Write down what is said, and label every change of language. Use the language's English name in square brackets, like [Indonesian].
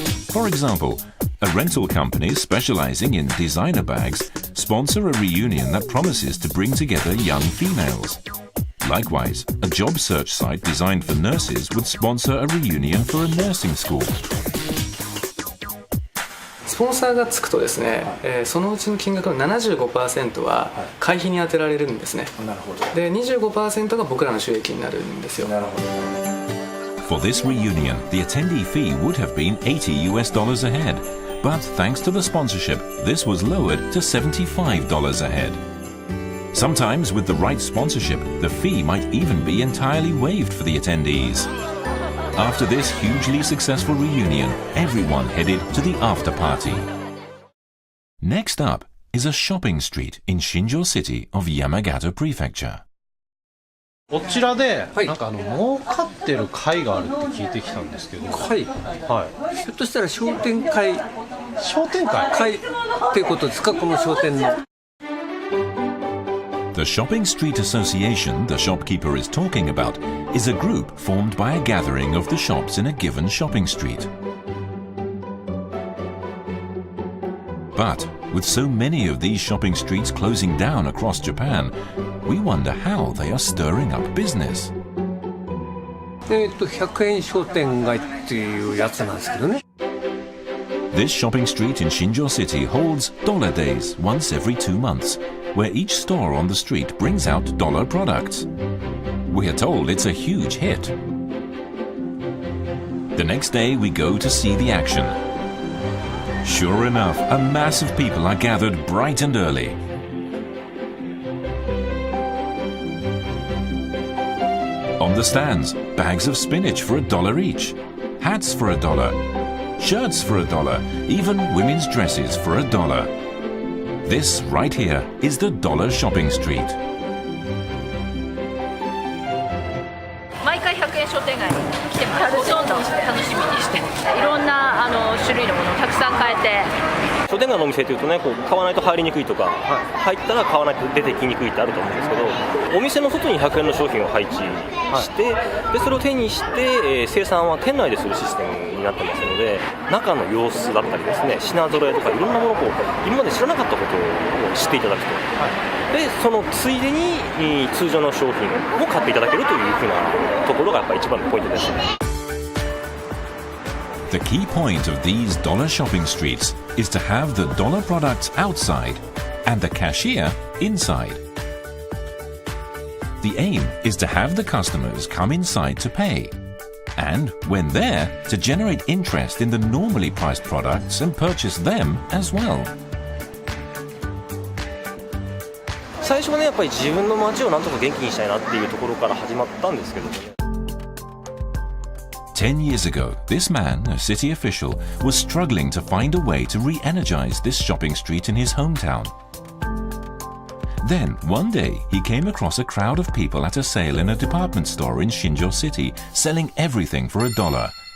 [English] For example, a rental company specializing in designer bags sponsor a reunion that promises to bring together young females. Likewise, a job search site designed for nurses would sponsor a reunion for a nursing school. [Japanese] スポンサーがつくとですね、そのうちの金額の 75% は会費に充てられるんですね。で、25% が僕らの収益になるんですよ。 [English] For this reunion, the attendee fee would have been $80 a head, but thanks to the sponsorship, this was lowered to $75 a head. Sometimes with the right sponsorship, the fee might even be entirely waived for the attendees. After this hugely successful reunion, everyone headed to the after party. Next up is a shopping street in Shinjo City of Yamagata Prefecture. [Japanese] こちらで、なんか儲かってる会があるって聞いてきたんですけど。会。はい。ひょっとしたら商店会。商店会。会っていうことですか、この商店の。 [English] The Shopping Street Association the shopkeeper is talking about is a group formed by a gathering of the shops in a given shopping street. But with so many of these shopping streets closing down across Japan, we wonder how they are stirring up business. [Japanese] 100円商店街っていうやつなんですけどね。 [English] This shopping street in Shinjo City holds Dollar Days once every 2 months, where each store on the street brings out dollar products. We are told it's a huge hit. The next day we go to see the action. Sure enough, a mass of people are gathered bright and early. On the stands, bags of spinach for $1 each, hats for $1, shirts for $1, even women's dresses for $1. This right here is the Dollar Shopping Street. [Japanese] 毎回100円商店街に来てます。ほとんど楽しみにしていろんな種類のものをたくさん買えて。商店街のお店というとね、こう買わないと入りにくいとか、入ったら買わないと出てきにくいってあると思うんですけど、お店の外に100円の商品を配置して、でそれを手にして、生産は店内でするシステムになってますので、中の様子だったりですね、品揃えとかいろんなものをこう今まで知らなかったことを知っていただくと、でそのついでに通常の商品を買っていただけるというふうなところがやっぱり一番のポイントですね。 [English] The key point of these dollar shopping streets is to have the dollar products outside and the cashier inside. The aim is to have the customers come inside to pay, and when there, to generate interest in the normally priced products and purchase them as well. [Japanese] 最初はね、やっぱり自分の街をなんとか元気にしたいなっていうところから始まったんですけどね。 [English] 10 years ago, this man, a city official, was struggling to find a way to re-energize this shopping street in his hometown. Then, one day, he came across a crowd of people at a sale in a department store in Shinjo City, selling everything for $1.